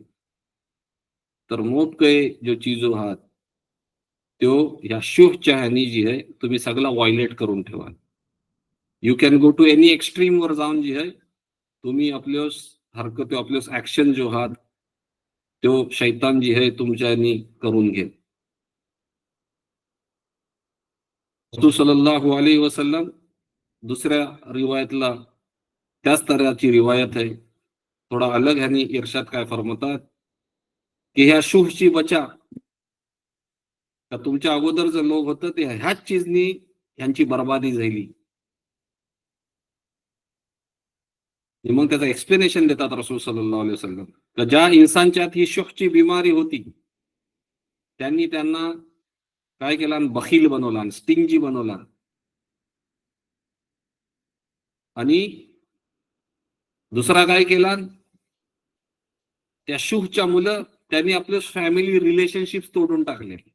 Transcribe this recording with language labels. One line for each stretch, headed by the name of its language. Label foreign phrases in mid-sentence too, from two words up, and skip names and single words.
Marathi: तर मोप काही जो चीजो आहात तो ह्या शुहच्या ह्यानी जी आहे तुम्ही सगळा व्हायलेट करून ठेवा.
English: You can go to any extreme
Marathi: वर जाऊन जी आहे तुम्ही आपल्या हरकत आपल्या ऍक्शन जो आहात तो शैतान जी आहे तुमच्या करून घे. रसूल
Arabic: صلى الله عليه وسلم
Marathi: दुसऱ्या रिवायतला त्याच तऱ्हाची रिवायत आहे, थोडा अलग ह्यानी इर्शाद काय फरमातात की ह्या शुहची बचा का तुमच्या अगोदर जर लोक होतं ते ह्याच चीजनी ह्यांची बर्बादी झाली. मग त्याचं एक्सप्लेनेशन देतात रसूल
Arabic: صلى الله عليه وسلم
Marathi: तर ज्या इन्सानच्यात ही शुहची बिमारी होती त्यांनी त्यांना काय केला, बखील बनवला, स्टिंगी बनवला आणि दुसरा काय केला, त्या शुहच्या मुलं त्यांनी आपले
English: family relationship
Marathi: तोडून टाकले.